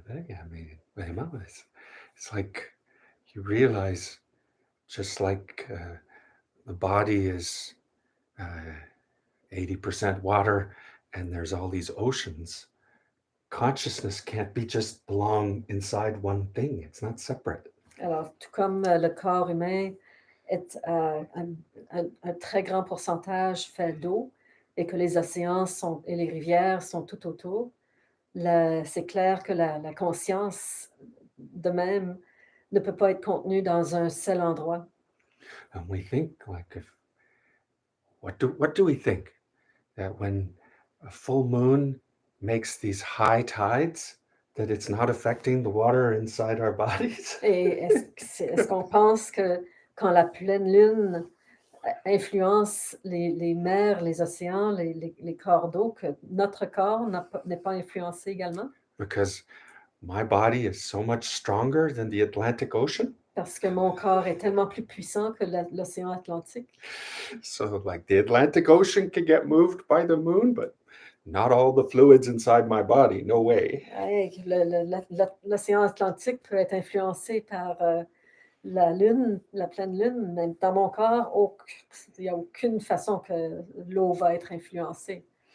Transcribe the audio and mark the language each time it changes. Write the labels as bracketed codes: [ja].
[en] I mean, [fr] vraiment, [en] it's like you realize, just like the body is 80% water, and there's all these oceans. consciousness can't be just belong inside one thing. It's not separate. [fr] Alors, tout comme le corps humain est un très grand pourcentage fait d'eau et que les océans et les rivières sont tout autour, c'est clair que la conscience, de même, ne peut pas être contenue dans un seul endroit. [en] And we think like if what do we think? That when a full moon makes these high tides, that it's not affecting the water inside our bodies? [fr] Et est-ce qu'on pense que quand la pleine lune influence les mers, les océans, les corps d'eau, que notre corps n'est pas influencé également? [en] Because my body is so much stronger than the Atlantic Ocean. [fr] Parce que mon corps est tellement plus puissant que l'océan Atlantique. [en] So, like the Atlantic Ocean can get moved by the moon, but not all the fluids inside my body. No way. [fr] Hey, l'océan Atlantique peut être influencé par la lune, la pleine lune, mais dans mon corps, il n'y a aucune façon que l'eau va être influencée.